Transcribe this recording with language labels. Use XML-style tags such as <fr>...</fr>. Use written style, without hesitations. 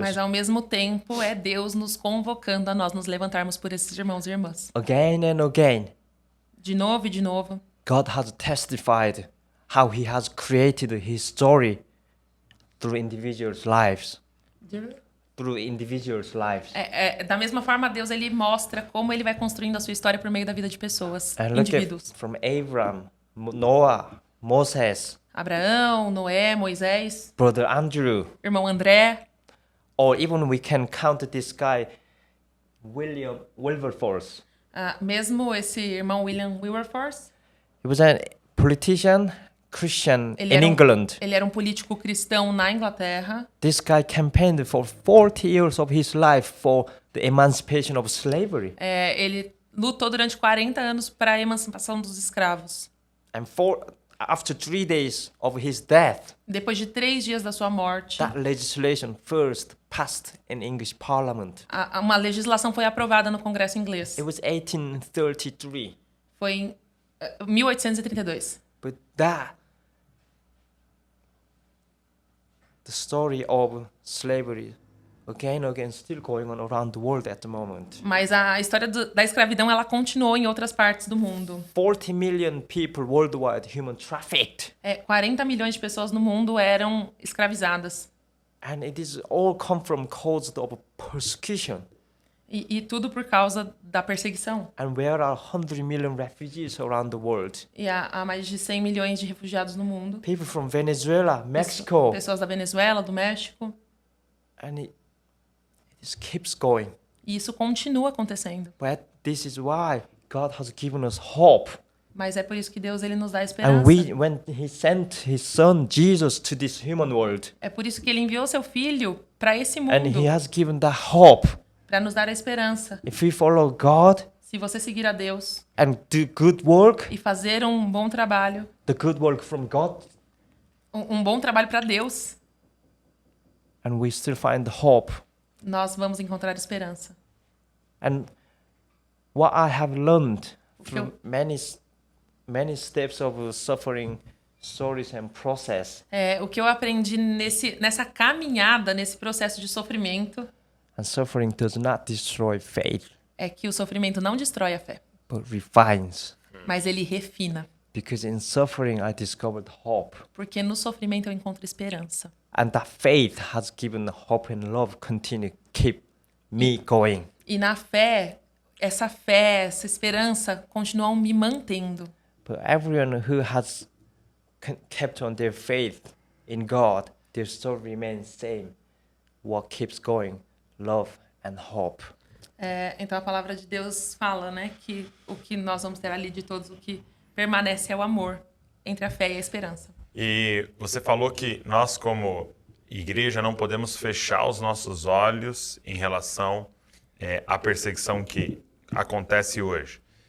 <pt>Mas ao mesmo tempo é Deus nos convocando a nós nos levantarmos por esses irmãos e irmãs.</pt> <en>Again and again,</en> <pt>De novo e de novo.</pt> <en>God has testified how he has created his story through individuals' lives. Through individuals' lives.</en> <pt>Da mesma forma, Deus ele mostra como ele vai construindo a sua história por meio da vida de pessoas,</pt> <en>And look</en> <pt>indivíduos.</pt> <en>at from Abraham, Noah, Moses,</en> <pt>Abraão, Noé, Moisés,</pt> <en>brother Andrew,</en> <pt>irmão André,</pt> <en>or even we can count this guy, William Wilberforce.</en> <pt>mesmo esse irmão William Wilberforce.</pt> <en>He was a politician, Christian</en> <pt>Ele</pt> <en>in</en> <pt>era</pt> <en>England.</en> <pt>Ele era um político cristão na Inglaterra.</pt> <en>This guy campaigned for 40 years of his life for the emancipation of slavery.</en> <pt>Ele lutou durante 40 anos para a emancipação dos escravos.</pt> <en>And after 3 days of his death,</en> <pt>Depois de 3 dias da sua morte,</pt> <en>that legislation first passed in English Parliament.</en> <pt>uma legislação foi aprovada no Congresso inglês.</pt> <en>It was 1833.</en> <pt>Foi em 1832.</pt> <en>But the story of slavery, again and again, still going on around the world at the moment.</en> <pt>Mas a história da escravidão ela continuou em outras partes do mundo.</pt> <en>40 million people worldwide human trafficked.</en> <pt>40 milhões de pessoas no mundo eram escravizadas.</pt> <en>And it is all come from cause of persecution.</en> <pt>E tudo por causa da perseguição.</pt> <en>And there are 100 million refugees around the world.</en> <pt>E há mais de 100 milhões de refugiados no mundo.</pt> <en>People from Venezuela, Mexico.</en> <pt>Pessoas da Venezuela, do México.</pt> <en>And it just keeps going.</en> <pt>E isso continua acontecendo.</pt> <en>But this is why God has given us hope.</en> <pt>Mas é por isso que Deus ele nos dá esperança.</pt> <en>And when he sent his son Jesus to this human world.</en> <pt>É por isso que ele enviou seu filho para esse mundo.</pt> <en>And he has given that hope.</en> <pt>Para nos dar a esperança.</pt> <en>If we follow God,</en> <pt>se você seguir a Deus</pt> <en>and do good work,</en> <pt>e fazer um bom trabalho,</pt> <en>the good work from God,</en> <pt>um bom trabalho para Deus,</pt> <en>and we still find hope.</en> <pt>Nós vamos encontrar esperança.</pt> <en>And what I have learned from many steps of suffering, stories and process.</en> <pt>O que eu aprendi nessa caminhada, nesse processo de sofrimento,</pt> <en>And suffering does not destroy faith,</en> <pt>é que o sofrimento não destrói a fé,</pt> <en>but refines.</en> <pt>mas ele refina.</pt> <en>Because in suffering I discovered hope.</en> <pt>Porque no sofrimento eu encontro esperança.</pt> <en>And that faith has given hope and love continue keep me going.</en> <pt>E na fé, essa esperança continuam me mantendo.</pt> <en>But everyone who has kept on their faith in God, their story remains same. What keeps going? Love and hope.</en> <pt>Então a palavra de Deus fala, né, que o que nós vamos ter ali de todos, o que permanece é o amor entre a fé e a esperança. E você falou que nós, como igreja, não podemos fechar os nossos olhos em relação à perseguição que acontece hoje.</pt>